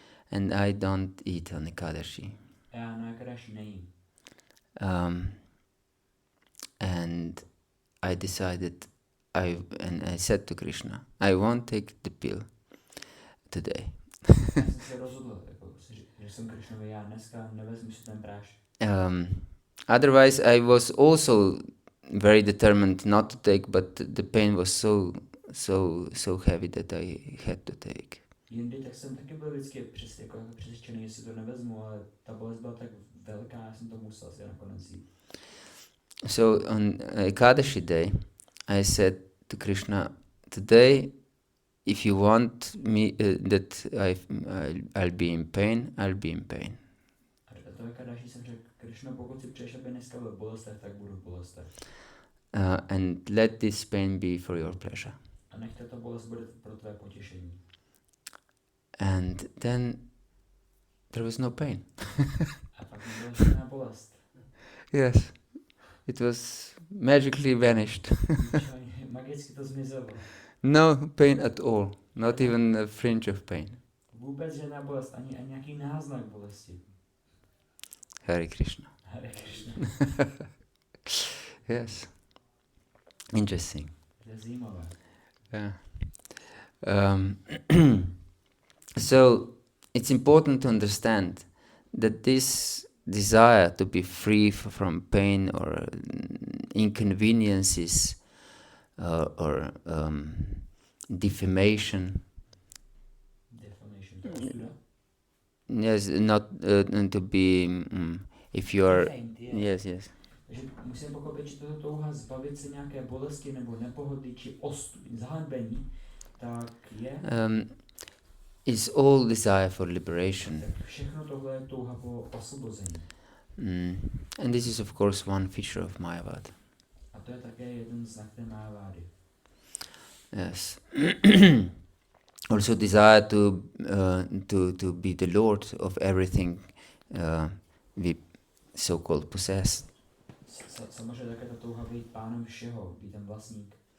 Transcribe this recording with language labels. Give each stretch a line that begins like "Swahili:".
English: And I don't eat on Ekadashi.
Czech: A já na Ekadashi nejím.
English: And I decided, I said to Krishna, I won't take the pill today.
Czech: Já jsem se rozhodl, že jsem Krishnovi, já dneska nevezmu si ten prášek.
English: Otherwise, I was also very determined not to take, but the pain was so heavy that I had to take.
Czech: Jindy tak jsem taky byl vždycky přesvědčený, že si to nevezmu, ale ta bolest byla tak velká, já jsem to musel si nakonec jít.
English: So on Ekadashi day, I said to Krishna, today, if you want me that I'll be in pain, I'll be in pain.
Czech: A to Ekadashi jsem řekl, Krishna, pokud si přeješ, aby dneska byl v bolestech, tak budu v bolestech.
English: And let this pain be for your pleasure.
Czech: A nech tato bolest bude pro tvé potěšení.
English: And then there was no pain.
Czech: A pak nebyla žádná bolest.
English: Yes, it was magically vanished.
Czech: Magicky to zmizelo.
English: No pain at all, not even a fringe of pain.
Czech: Vůbec žádná bolest, ani nějaký náznak bolesti.
Sanskrit: Hare Krishna. Hare Krishna.
English: Yes, interesting.
Czech: To je zajímavé.
English: Yeah. So it's important to understand that this desire to be free from pain or inconveniences or defamation. Defamation. Yes, not to be if you are. Yes.
Czech: Takže musím pochopit, že toto touha zbavit se nějaké bolesti nebo nepohody či zahanbení, tak je.
English: It's all desire for liberation.
Czech: Tak všechno tohle je touha po osvobození.
English: And this is of course one feature of Mayavada.
Czech: A to je také jeden znak té Mayavády.
English: Yes. Also desire to be the lord of everything we so-called possess.
Czech: Samozřejmě také ta touha být pánem všeho, být ten vlastník.